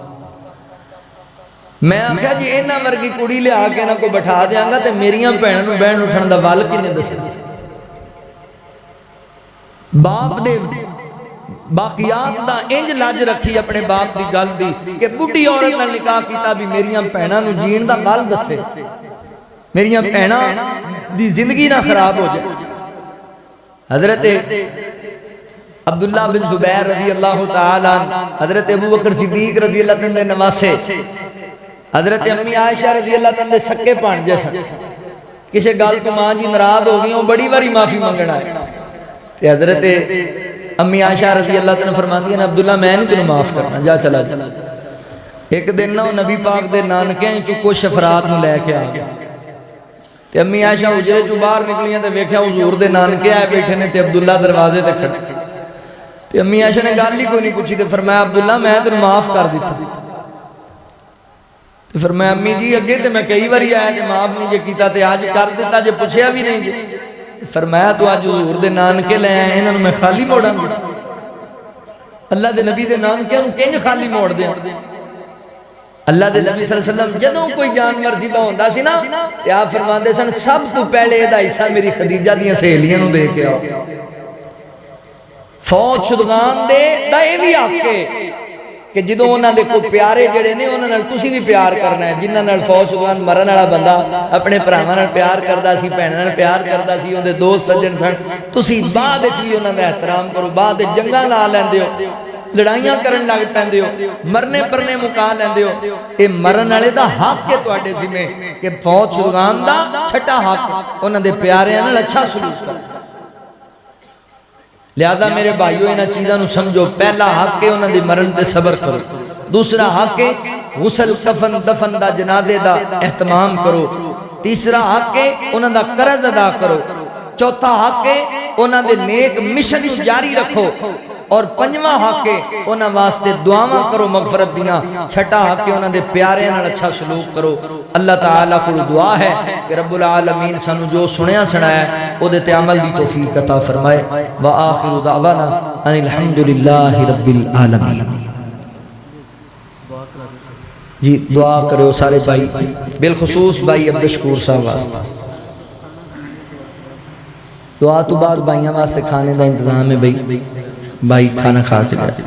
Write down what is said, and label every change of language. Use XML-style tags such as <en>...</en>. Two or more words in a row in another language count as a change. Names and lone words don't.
<pa>میں آکھیا جی انہاں ورگی کڑی لیا کے انہاں کو بیٹھا دیںگا تو میریاں بھیناں نوں بہن اٹھن دا ول کنے دسنا باپ دے باقیات دا انج لج رکھی اپنے باپ کی گل دی کہ بڈھی عورت نال نکاح کیتا بھی میریاں بھیناں نوں جین دا بل دسے میریاں بھیناں دی زندگی نا خراب ہو جائے. حضرت عبداللہ بن زبیر</pa> <ar>رضی اللہ تعالیٰ</ar> <pa>حضرت ابو بکر صدیق</pa> <ar>رضی اللہ تعالیٰ</ar> <pa>دے نواسے حضرت امی عائشہ</pa> <ar>رضی اللہ تعالیٰ</ar> <pa>دے سکے بھانجے سن کسی گل تو ماں جی ناراض ہو گئی بڑی باری معافی منگنا ہے تے حضرت امی عائشہ</pa> <ar>رضی اللہ تعالیٰ</ar> <pa>فرماتی ہے عبداللہ میں نہیں تینو معاف کرنا جا چلا چلا. ایک دن نا نبی پاک دے نانکیاں چوں کچھ افراد نوں لیکے آ گیا تے امی عائشہ حجرے چوں باہر نکلیاں تے ویکھیا حضور دے نانکے آئے بیٹھے نے تے عبداللہ دروازے تے کھڑے تے امی عائشہ نے گل ہی کوئی نہیں پچھی تے فرمایا عبداللہ میں تینو معاف کر دتا تو پھر میں امی جی اگے تو میں کئی بار آیا جو معاف نہیں جے کیا تو اج کر دتا جو پچھیا بھی نہیں جی فرمایا تو اج حضور دے نانکے لے آیا انہوں میں خالی موڑا اللہ کے نبی کے نانکیاں کنج خالی موڑ دیا. اللہ کے نبی</pa> <ar>صلی اللہ علیہ وسلم</ar> <pa>جدوں کوئی جانور ذبح ہوندا سی نا تے آپ فرماندے سن سب تو پہلے ایہدا حصہ میری خدیجہ دی سہیلیاں نوں دے کے آؤ. فوج شدگان دے دا ایہ وی حق ہے کہ جدوں انہاں دے کوئی پیارے جہڑے نے انہاں نال تسیں بھی پیار کرنا ہے جنہاں نال فوج شدگان مرن والا بندہ اپنے بھراواں نال پیار کردا سی بھیناں نال پیار کردا سی اوہدے دوست سجن سن تسیں بعد وچ بھی انہاں دا احترام کرو بعد وچ جنگاں لا لیندے ہو لڑائیاں کرن لگ پیندے ہو مرنے پرنے مکا لیندے ہو یہ مرن والے دا حق ہے تہاڈے ذمے کہ فوج شدگان دا چھٹا حق انہاں دے پیاریاں نال اچھا سلوک کرو. لہذا میرے بھائیو انہاں چیزاں نو سمجھو، پہلا حق ہے انہاں دی مرن تے صبر کرو، دوسرا حق ہے غسل کفن دفن دا جنازے دا اہتمام کرو، تیسرا حق ہے انہاں دا قرض ادا کرو، چوتھا حق ہے انہاں دے نیک مشن جاری رکھو، اور پنجواں حق ہے انہاں واسطے دعاواں کرو مغفرت دیاں، چھٹا حق ہے انہاں دے پیارے نال اچھا سلوک کرو۔ اللہ تعالیٰ کو دعا ہے کہ</pa> <ar>رب العالمین</ar> <pa>سانو جو سنیا سنایا ہے او دے تے عمل دی توفیق عطا فرمائے۔</pa> <ar>وآخر دعوانا ان الحمدللہ رب العالمین۔</ar> <pa>جی دعا کرو سارے بھائی، بالخصوص بھائی عبدالشکور صاحب واسطہ دعا تو بعد بھائیاں واسطے کھانے دا انتظام ہے، بھائی کھانا کھا کے جائے۔</pa>